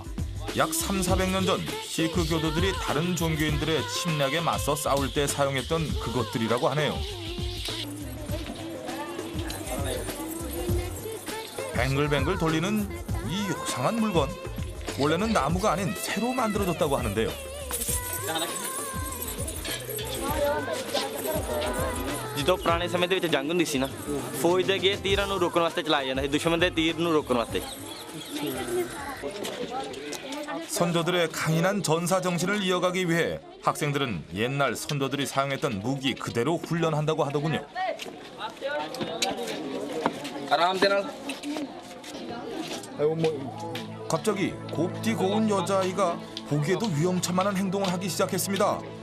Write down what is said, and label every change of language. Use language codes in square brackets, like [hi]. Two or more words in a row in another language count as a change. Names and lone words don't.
[ko] 약 300~400년 전 시크 교도들이 다른 종교인들의 침략에 맞서 싸울 때 사용했던 그것들이라고 하네요. 뱅글뱅글 돌리는 이 요상한 물건. 원래는 나무가 아닌 새로 만들어졌다고 하는데요. [pa] ਜਦੋਂ ਪੁਰਾਣੇ ਸਮੇਂ ਦੇ ਵਿੱਚ ਜੰਗ ਹੁੰਦੀ ਸੀ ਨਾ ਫੌਜ ਦੇ ਅੱਗੇ ਤੀਰਾਂ ਨੂੰ ਰੋਕਣ ਵਾਸਤੇ ਚਲਾਇਆ ਜਾਂਦਾ ਸੀ ਦੁਸ਼ਮਣ ਦੇ ਤੀਰ ਨੂੰ ਰੋਕਣ ਵਾਸਤੇ [ko] 선조들의 강인한 전사 정신을 이어가기 위해 학생들은 옛날 선조들이 사용했던 무기 그대로 훈련한다고 하더군요. 갑자기 곱디 고운 여자아이가 보기에도 위험천만한 행동을 하기 시작했습니다.